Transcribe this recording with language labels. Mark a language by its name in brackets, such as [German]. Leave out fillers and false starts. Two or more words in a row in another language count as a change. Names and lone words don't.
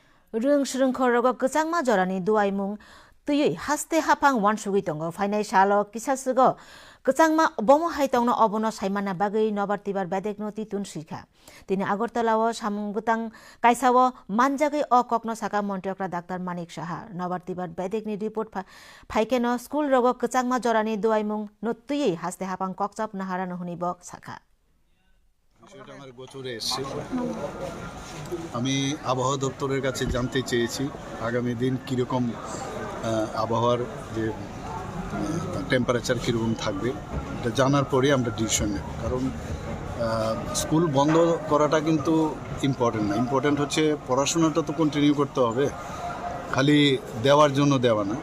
[Kok Borok] Rung srungkhorogo kwchangma jorani duaimung tui haste hapang wansugui tongo phainai salo kisasugo kwchangma bomo haitongno obono saimana bagui nobartibar bedekno titun sikha tini agortalao samungtang kaisao manjagui okokno saka montriokra Dr. Manik Saha nobartibar bedekni report phaikeno school rogo kwchangma jorani duaimung no tui haste hapang kokchap naharano hunibok sakha [Bangla] বিষয়টা আমার গোচরে এসেছে। আমি আবহাওয়া দপ্তরের কাছে জানতে চেয়েছি আগামী দিন কীরকম আবহাওয়ার যে টেম্পারেচার কীরকম থাকবে এটা জানার পরে আমরা ডিসিশন নেব। কারণ স্কুল বন্ধ করাটা কিন্তু ইম্পর্টেন্ট না, ইম্পর্টেন্ট হচ্ছে পড়াশোনাটা তো কন্টিনিউ করতে হবে, খালি দেওয়ার জন্য দেওয়া না।